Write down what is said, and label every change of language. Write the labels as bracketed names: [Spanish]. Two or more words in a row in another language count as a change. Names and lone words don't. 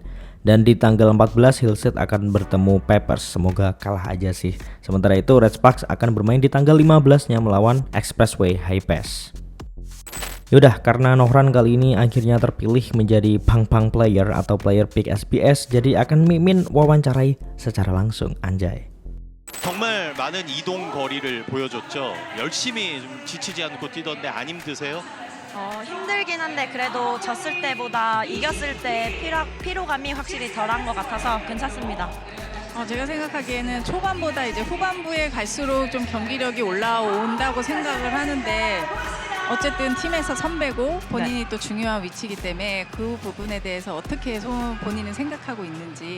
[Indonesian] Dan di tanggal 14 Hill State akan bertemu Peppers, semoga kalah aja sih. Sementara itu Red Sparks akan bermain di tanggal 15-nya melawan Expressway High Pass. Yaudah, karena Nohran kali ini akhirnya terpilih menjadi [English] Pang player [Indonesian] atau [English] player pick [Indonesian] SBS, jadi akan Mimin wawancarai secara langsung, anjay. [Korean] 정말 많은 이동 거리를 보여줬죠. 열심히 좀 지치지 않고 뛰던데 안 힘드세요? 힘들긴 한데 그래도 졌을 때보다 이겼을 때 피로감이 확실히 덜한 것 같아서 괜찮습니다. 제가 생각하기에는 초반보다 이제 후반부에 갈수록 좀 경기력이 올라온다고 생각을 하는데 어쨌든 팀에서 선배고 본인이 또 중요한 위치이기 때문에 그 부분에 대해서 어떻게 본인은 생각하고 있는지.